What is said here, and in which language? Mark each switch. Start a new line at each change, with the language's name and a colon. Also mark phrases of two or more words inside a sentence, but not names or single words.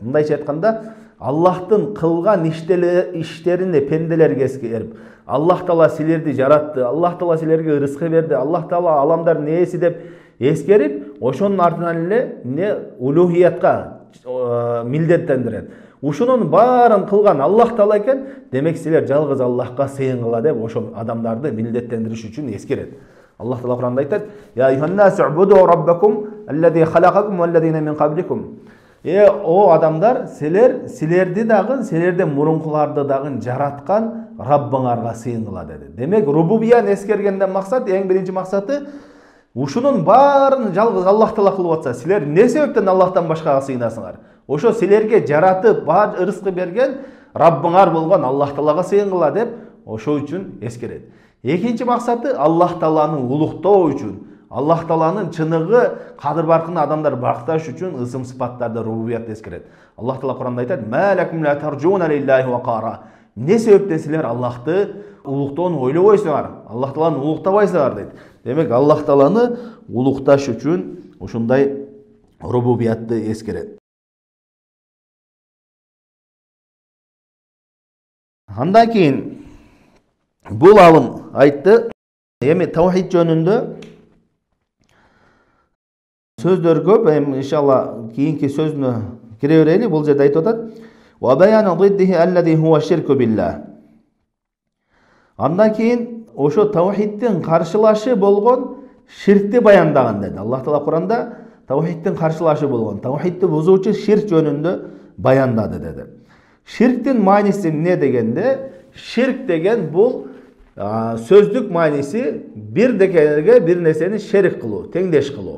Kyrgyz: Мындайча айтканда, Аллахтын кылган иштерине пенделерге эскерип, Аллах Таала силерди жаратты, Аллах Таала силерге ырыскы берди, Аллах Таала аламдардын ээси деп эскерип, ошонун артынан эле не улухиятка милдеттендирет. Ушунун баарын кылган Аллах Таала экен, демек силер жалгыз Аллахка сыйынгыла деп ошол адамдарды милдеттендириш үчүн эскерет. Аллах Таала Куранда айтат:
Arabic: "يا أيها الناس اعبدوا ربكم الذي خلقكم والذين من قبلكم."
Kyrgyz: О адамдар, силерди дагы, силерден мурункуларды дагы жараткан Раббыңарга сыйынгыла деди. Демек, рубубияны эскергенден максат, эң биринчи максаты ушунун баарын жалгыз Аллах Таала кылып атса, силер эмне себептен Аллахтан башкага сыйынасыңар? Ошо силерге жаратып, баар ырыскы берген Раббыңар болгон Аллах Таалага сыйынгыла деп ошол үчүн эскерет. Экинчи максаты Аллах Тааланы улуктоо үчүн, Аллах Тааланын чыныгы кадыр баркын адамдар бакташ үчүн ысым сыпаттарды рубубиятты эскерет. Аллах Таала Куранда айтат:
Arabic: "ما لكم لا ترجون لله وقارا."
Kyrgyz: Не себептен силер Аллахты улуктоону ойлобойсуңар, Аллах Тааланы улуктабайсыңар дейт. Демек, Аллах Тааланы улукташ үчүн ушундай рубубиятты эскерет. Андан кийин бул алым айтты, эми таухид жөнүндө сөздөр көп, эми иншалла кийинки сөзүнө кире берели. Бул жерде айтып атат:
Arabic: "وبيان ضده الذي هو الشرك بالله."
Kyrgyz: Андан кийин ошо таухидтин каршылашы болгон ширкти баяндаган деди. Аллах Таала Куранда таухидтин каршылашы болгон, таухидти бузуучу ширк жөнүндө баяндады деди. Ширктин мааниси эмне дегенде, ширк деген бул сөздүк мааниси бир дегенге бир нерсени шерик кылуу, теңдеш кылуу.